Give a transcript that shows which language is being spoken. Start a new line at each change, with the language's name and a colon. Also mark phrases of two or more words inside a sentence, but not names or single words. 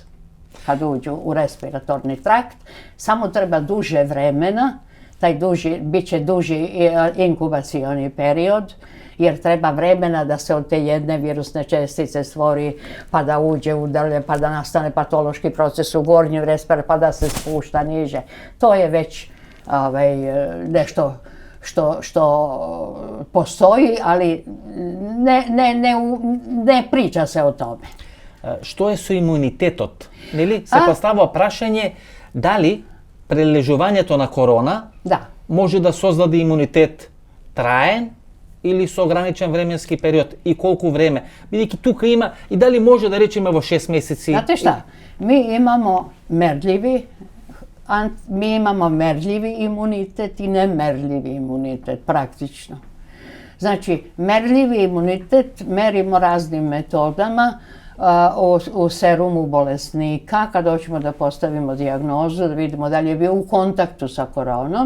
Serbian: Kad uđu u respiratorni trakt, samo treba duže vremena, bit će duži inkubacioni period, jer treba vremena da se od te jedne virusne čestice stvori, pa da uđe u drlje, pa da nastane patološki proces u gornjem respiratoru, pa da se spušta niže. To je već nešto što postoji, ali ne priča se o tome.
Macedonian: Што е со имунитетот? Нели се поставува прашање дали прележувањето на корона може да создаде имунитет траен или со ограничен временски период и колку време? Бидејќи тука има и дали може да речеме во 6 месеци?
Serbian: Знате шта? Mi imamo merljivi imunitet i nemerljivi imunitet, praktično. Znači, merljivi imunitet merimo raznim metodama u serumu bolesnika, kad hoćemo da postavimo dijagnozu, da vidimo da li je bio u kontaktu sa koronom.